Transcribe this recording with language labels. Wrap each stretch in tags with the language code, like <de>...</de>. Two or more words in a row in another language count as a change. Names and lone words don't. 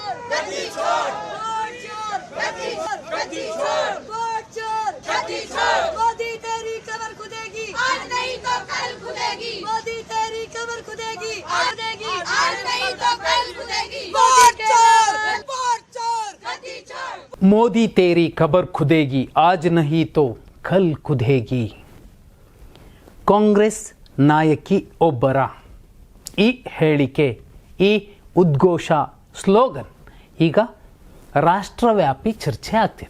<hi>मोदी तेरी कमर खुदेगी, आज नहीं तो कल खुदेगी। मोदी तेरी कमर खुदेगी, आज नहीं तो कल खुदेगी। मोदी तेरी खबर खुदेगी आज नहीं तो कल खुदेगी.</hi> <kn>ಕಾಂಗ್ರೆಸ್ ನಾಯಕಿ ಒಬ್ಬರ ಈ ಹೇಳಿಕೆ, ಈ ಉದ್ಘೋಷ, ಸ್ಲೋಗನ್ ಈಗ ರಾಷ್ಟ್ರವ್ಯಾಪಿ ಚರ್ಚೆ ಆಗ್ತಿದೆ.</kn>